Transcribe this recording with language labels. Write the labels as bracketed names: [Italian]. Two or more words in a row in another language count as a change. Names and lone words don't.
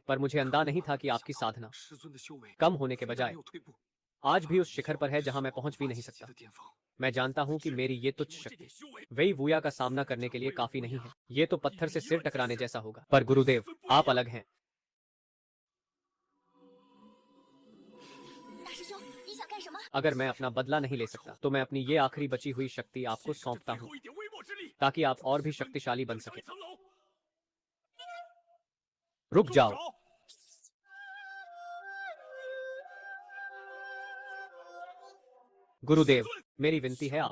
[Hindi] पर मुझे अंदाजा नहीं था कि आपकी साधना कम होने के बजाय आज भी उस शिखर पर है जहां मैं पहुंच भी नहीं सकता। मैं जानता हूं कि मेरी ये तुच्छ शक्ति वेई वुया का सामना करने के लिए काफी नहीं है। ये तो पत्थर से सिर टकराने जैसा होगा। पर गुरुदेव, आप अलग हैं। [Chinese] 兄，你想干什么？ [Hindi] अगर मैं अपना बदला नहीं ले सकता तो मैं अपनी ये आखिरी बची हुई शक्ति आपको सौंपता हूँ, ताकि आप और भी शक्तिशाली बन सके। रुक जाओ। गुरुदेव, मेरी विनती है आप।